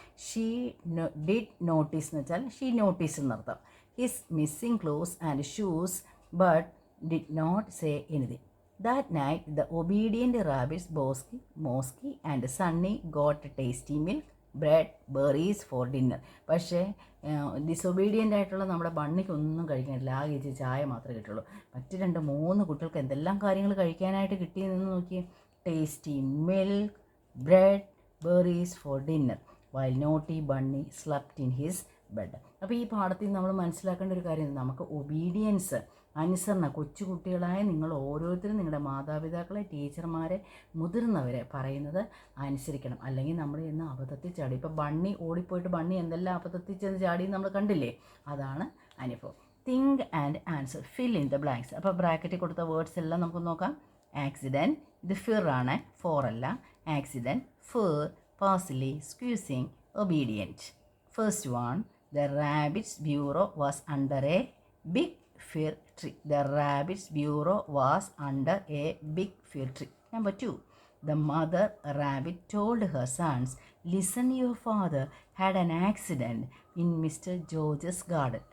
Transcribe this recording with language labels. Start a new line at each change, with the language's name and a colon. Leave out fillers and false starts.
English: she did notice
Malayalam: എന്ന് വെച്ചാൽ
English: she notice
Malayalam: എന്നർത്ഥം.
English: His missing clothes and shoes but did not say anything. That night, the obedient rabbits Bosky, Mosky and Sunny got tasty milk, bread, berries for dinner.
Malayalam: പക്ഷേ ഡിസൊബീഡിയൻ്റ് ആയിട്ടുള്ള നമ്മുടെ ബണ്ണിക്ക് ഒന്നും കഴിക്കാനില്ല, ആ ചേച്ചി ചായ മാത്രമേ കിട്ടുള്ളൂ. മറ്റ് 2-3 കുട്ടികൾക്ക് എന്തെല്ലാം കാര്യങ്ങൾ കഴിക്കാനായിട്ട് കിട്ടിയെന്ന് നോക്കിയേ.
English: Tasty milk, bread, berries for dinner, while naughty bunny slept in his bed.
Malayalam: അപ്പോൾ ഈ പാഠത്തിൽ നമ്മൾ മനസ്സിലാക്കേണ്ട ഒരു കാര്യം, നമുക്ക് ഒബീഡിയൻസ്, അനുസരണ, കൊച്ചുകുട്ടികളായ നിങ്ങൾ ഓരോരുത്തരും നിങ്ങളുടെ മാതാപിതാക്കളെ, ടീച്ചർമാരെ, മുതിർന്നവരെ പറയുന്നത് അനുസരിക്കണം. അല്ലെങ്കിൽ നമ്മൾ ഇന്ന് അബദ്ധത്തിൽ ചാടി. ഇപ്പോൾ ബണ്ണി ഓടിപ്പോയിട്ട് ബണ്ണി എന്തെല്ലാം അബദ്ധത്തിൽ ചെന്ന് ചാടി നമ്മൾ കണ്ടില്ലേ, അതാണ് അനുഭവം.
English: Think and answer, fill in the blanks.
Malayalam: അപ്പോൾ ബ്രാക്കറ്റിൽ കൊടുത്ത വേർഡ്സ് എല്ലാം നമുക്ക് നോക്കാം.
English: accident,
Malayalam: ഇത് ഫിർ ആണ്, ഫോർ അല്ല.
English: Accident, fir, parsley, squeezing, obedient. First one, the rabbit's bureau was under a big fir tree. The rabbit's bureau was under a big fir tree. Number 2, the mother rabbit told her sons, listen, your father had an accident in Mr. George's garden.